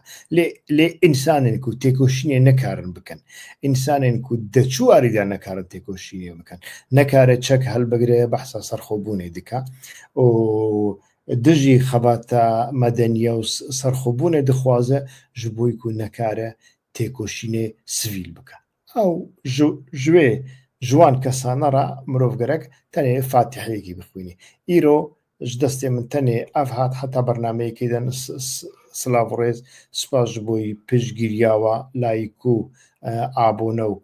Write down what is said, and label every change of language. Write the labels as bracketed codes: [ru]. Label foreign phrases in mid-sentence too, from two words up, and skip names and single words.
[ku] لێ ئینسانێن و تێکۆشینێ نەکارن بکەن، ئینسانێن و دەچواریدا نەکارن تێکۆشینێ بکەن، نەکارێت چەک هەلبگرێ بەحسا سەرخۆبوونێ دیکە و دژی خەباتە مەدەنیە و سەرخۆبوونێ دخوازە ji بۆی و نەکارە تێکۆشینێ سڤیل بکە. ئەو ژوێ جوان کەسانەڕە مرۆڤگەرەك تەنێ فاتحەیەکی بخوێنی. ئیرۆ ji destê min tenê ev hat heta bernameyekê de silav ڕێز سوپاش ji bo piştgiriya we layîk û abûne û